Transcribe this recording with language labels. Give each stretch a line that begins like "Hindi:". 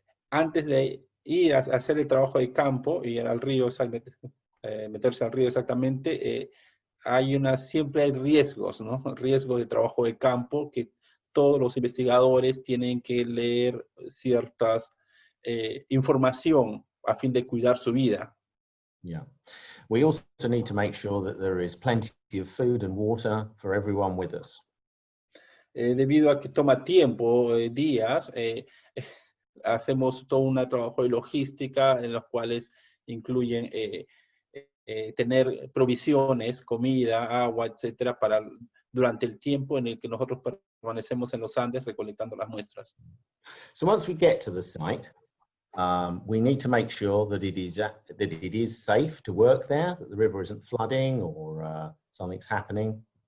Spanish: Antes de ir a hacer el trabajo de campo, ir al río, meterse al río exactamente, siempre hay riesgos, ¿no? Riesgos de trabajo de campo que todos los investigadores tienen que leer ciertas información a fin de cuidar su vida.
English: Yeah. We also need to make sure that there is plenty of food and water for everyone with us.
Spanish: Debido a que toma tiempo, días, hacemos todo un trabajo de logística en los cuales incluyen tener provisiones, comida, agua, etcétera, durante el tiempo en el que nosotros permanecemos en los Andes recolectando las muestras.
English: So once we get to the site, we need to make sure that it is safe to work there, that the river isn't flooding or something's happening.